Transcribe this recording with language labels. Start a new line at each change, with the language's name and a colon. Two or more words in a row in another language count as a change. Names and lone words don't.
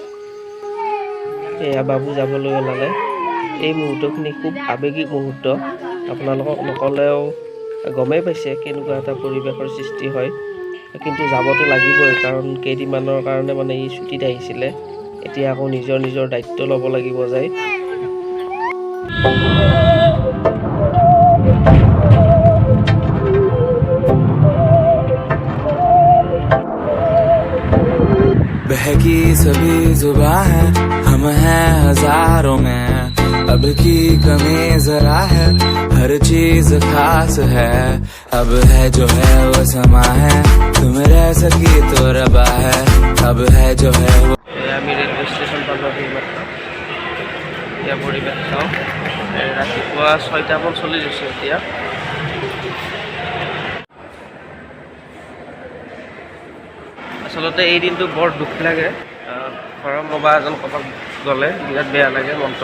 Assamese: এয়া বাবু যাবলৈ ওলালে। এই মুহূৰ্তখিনি খুব আৱেগিক মুহূৰ্ত। আপোনালোকক নক'লেও গমেই পাইছে কেনেকুৱা এটা পৰিৱেশৰ সৃষ্টি হয়। কিন্তু যাবতো লাগিবই, কাৰণ কেইদিনমানৰ কাৰণে মানে ই ছুটীত আহিছিলে। এতিয়া আকৌ নিজৰ নিজৰ দায়িত্ব ল'ব লাগিব যায়।
Hindi: बहकी सभी जुबां है, हम हैं हजारों में, अब की कमी जरा है, हर चीज खास है, अब है जो है वो समा है, तुम रह सकी तो रबा है, अब है जो है वो।
Assamese: আমি ৰেলৱে ষ্টেচন পালোহি মাত্ৰ। এতিয়া পৰিৱেশ চাওঁ। ৰাতিপুৱা 6:45 হৈছে এতিয়া। আচলতে এই দিনটো বৰ দুখ লাগে। ঘৰৰ কোনোবা এজন ক'ৰবাত গ'লে বিৰাট বেয়া লাগে মনটো।